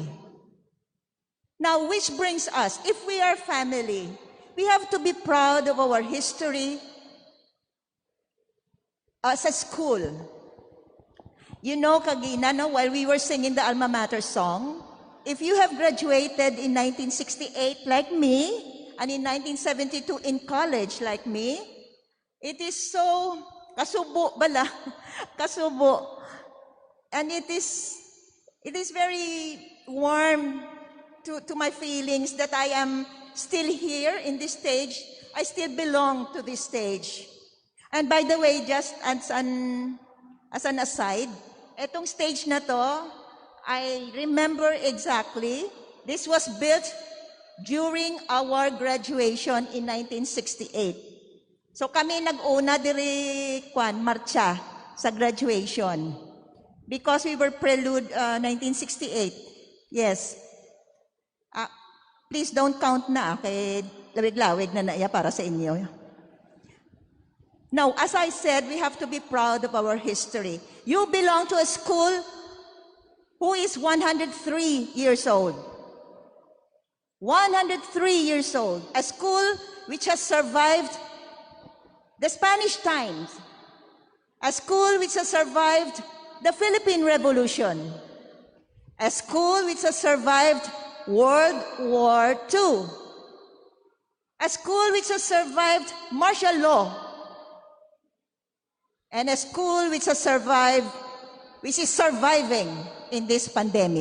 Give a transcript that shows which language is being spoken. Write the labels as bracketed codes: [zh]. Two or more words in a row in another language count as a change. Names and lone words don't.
[en] Now, which brings us, if we are family, we have to be proud of our history as a school. You know, Kagina, no, while we were singing the Alma Mater song, if you have graduated in 1968 like me, and in 1972 in college like me, it is so [hil] kasubo bala, kasubo, [en] and it is very warm to my feelings that I am still here in this stage. I still belong to this stage. And by the way, just as an aside, [tl] etong stage na to, [en] I remember exactly, this was built during our graduation in 1968. [hil] So kami nag-una diri marcha sa graduation [en] because we were prelude [hil] 1968. [en] Yes. Please don't count [hil] na kay lawig-lawig na naiya para sa inyo. [en] Now, as I said, we have to be proud of our history. You belong to a school who is 103 years old. 103 years old, a school which has survived the Spanish times, a school which has survived the Philippine Revolution, a school which has survived World War II, a school which has survived martial law, and a school which has survived, which is surviving in this pandemic.